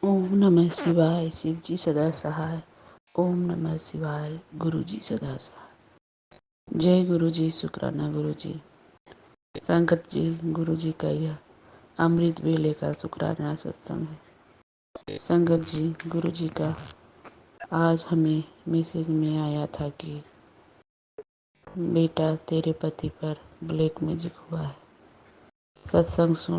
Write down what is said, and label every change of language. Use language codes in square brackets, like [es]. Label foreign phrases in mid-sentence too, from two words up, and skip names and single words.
[hi] ओम नमः शिवाय। शिव जी सदा सहाय। ओम नमः शिवाय। गुरु जी सदा सहाय। जय गुरु जी। शुक्राना गुरु जी। संगत जी, गुरु जी का यह अमृत वेले का शुक्राना सत्संग है। संगत जी, गुरु जी का आज हमें मैसेज में आया था कि बेटा तेरे पति पर [en] black magic [hi] हुआ है, सत्संग सुन।